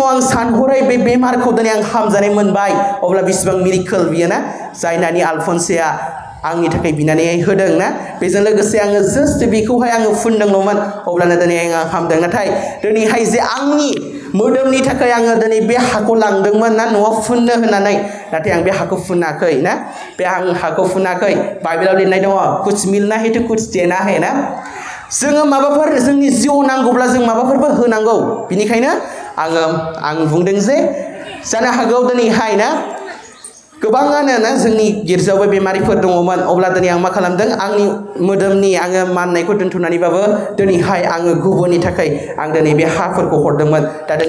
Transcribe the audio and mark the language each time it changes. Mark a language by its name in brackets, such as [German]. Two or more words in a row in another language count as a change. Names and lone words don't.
[Bodo] आं सानहरै बे बेमारखौ दिनै आं हामजानाय मोनबाय अब्ला बेसेबां मिरेकल बियो ना जाय नानि आलफनसेआ आंनि थाखाय बिनानै होदों ना बेजों लोगोसे आङो जास्ट बेखौहाय आङो फुनदोंल'मोन अब्लानो दिनै आं हामदों नाथाय दिनैहाय जे आंनि मोदोमनि थाखाय आङो दिनै बे हाखौ लांदोंमोन ना न'आव फुननो होननानै नाथाय आं बे हाखौ फुनाखै ना बे आं हाखौ फुनाखै बाइबेलाव लिरनाय दङ [Hindi] कुछ मिलना है तो कुछ देना है [Bodo] ना जोङो माबाफोर जोंनि जिउआव नांगौब्ला जों माबाफोरबो होनांगौ बिनिखायनो आं बुंदों जे जानो हागौ दिनैहाय ना गोबाङानो ना जोंनि गिर्जायावबो बेमारिफोर दङमोन अब्ला दिनै आं मा खालामदों आंनि मोदोमनि आङो माननायखौ दोनथ'नानैबाबो दिनैहाय आङो गुबुननि थाखाय आं दिनै बे हाफोरखौ हरदोंमोन दा दिनै